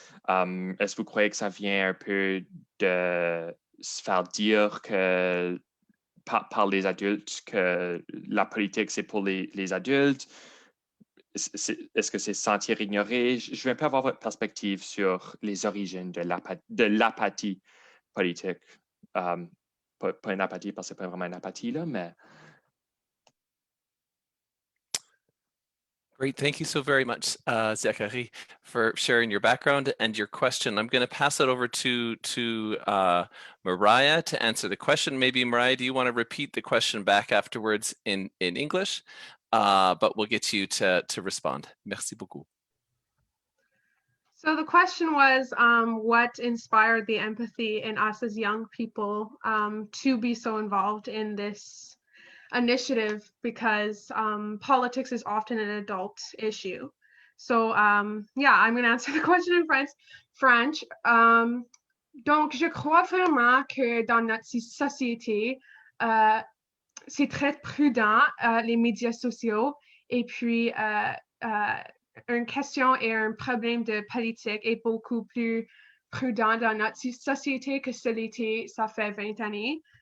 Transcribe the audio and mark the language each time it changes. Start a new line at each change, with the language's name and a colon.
French: Est-ce que vous croyez que ça vient un peu de se faire dire que, par les adultes, que la politique, c'est pour les adultes? Est-ce que c'est se sentir ignoré? Je veux un peu avoir votre perspective sur les origines de l'apathie politique. Pas une apathie, parce que c'est pas vraiment une apathie, là, mais...
English: Great. Thank you so very much, Zachary, for sharing your background and your question. I'm going to pass it over to Mariah to answer the question. Maybe, Mariah, do you want to repeat the question back afterwards in English? But we'll get you to respond.
French: Merci beaucoup.
English: So the question was, what inspired the empathy in us as young people to be so involved in this initiative, because politics is often an adult issue. So yeah, I'm going to answer the question in French.
French: Donc, je crois vraiment que dans notre société, c'est très prudent, les médias sociaux, et puis une question et un problème de politique est beaucoup plus prudent dans notre société que ce l'était, ça fait 20 années.